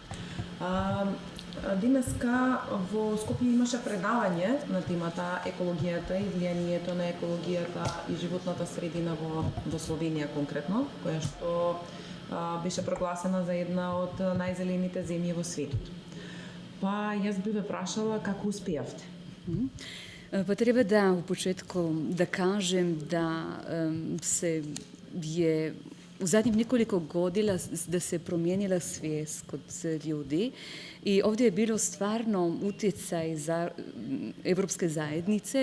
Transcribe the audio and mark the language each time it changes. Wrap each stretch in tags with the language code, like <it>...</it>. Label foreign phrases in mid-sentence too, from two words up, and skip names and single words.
<mk>Денеска во Скопје имаше предавање на темата екологијата и влијанието на екологијата и животната средина во Словенија конкретно, која што беше прогласена за една од најзелените земји во светот. Па јас би ве прашала како успеавте.</mk> <hr>Pa treba da u početku da kažem da se je u zadnjih nekoliko godina da se promijenila svijest kod ljudi i ovdje je bilo stvarno utjecaj za Evropske zajednice.</hr>